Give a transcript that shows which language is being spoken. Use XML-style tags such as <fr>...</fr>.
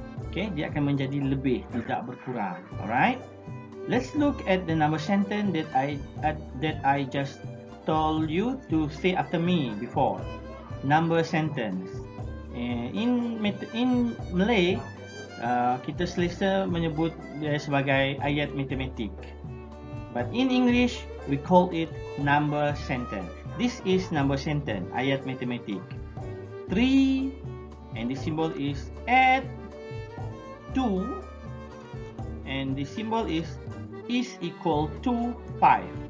<ms>Okay, dia akan menjadi lebih, tidak berkurang.</ms> <en>Alright. Let's look at the number sentence that I just told you to say after me before. Number sentence. In Malay,</en> <ms>kita selesa menyebut dia sebagai ayat matematik.</ms> <en>But in English, we call it number sentence. This is number sentence, ayat matematik. 3, and the symbol is add 2, and the symbol is equal to 5.</en>